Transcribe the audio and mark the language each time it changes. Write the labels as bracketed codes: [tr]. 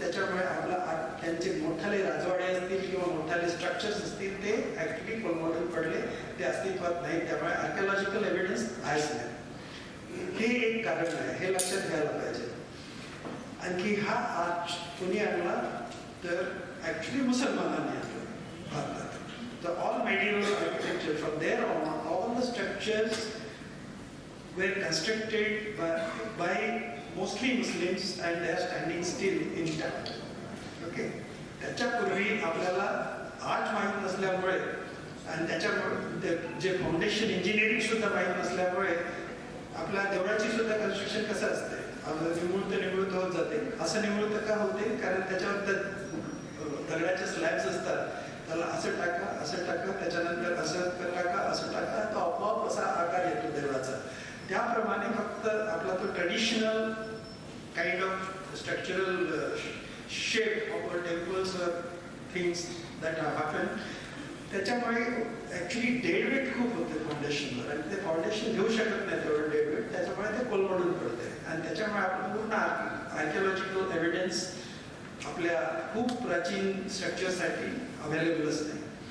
[mr] त्याच्यामुळे त्यांचे मोठाले राजवाडे असतील किंवा मोठाले स्ट्रक्चर्स असतील ते ऍक्च्युली कोलमडून पडले, ते अस्तित्वात नाही. त्यामुळे आर्किओलॉजिकल एव्हिडन्स आहेच नाही. हे एक कारण आहे, हे लक्षात घ्यायला पाहिजे. आणखी हा आर्च कोणी आणला तर ऍक्च्युली मुसलमानांनी आणला भारतात. [en] The all medieval architecture from there on, all the structures were constructed by mostly Muslims and they are standing still intact. [mr] Okay, त्याच्यापूर्वी आपल्याला आर्ट माहीत नसल्यामुळे आणि त्याच्यामुळे जे फाउंडेशन इंजिनिअरिंग सुद्धा माहीत नसल्यामुळे आपल्या देवळाची सुद्धा कन्स्ट्रक्शन कसं असते, निमुळत होत जाते. असं निमुळत का होते, कारण त्याच्यावर दगडाचे स्लॅब्स असतात, त्याला असं टाका त्याच्यानंतर असं टाका तो आपोआप असा आकार येतो देवळाचा. त्याप्रमाणे फक्त आपला तो [en] Traditional kind of structural shape of our temples or things that have happened. [mr] त्याच्यामुळे ॲक्च्युली डेड वेट खूप होते फाउंडेशनवर आणि ते फाउंडेशन घेऊ शकत नाही तेवढं डेड वेट, त्याच्यामुळे ते कोलमडून पडते आणि त्याच्यामुळे आपण पूर्ण आर्किओलॉजिकल एव्हिडन्स आपल्या खूप प्राचीन स्ट्रक्चरसाठी अवेलेबलच नाही.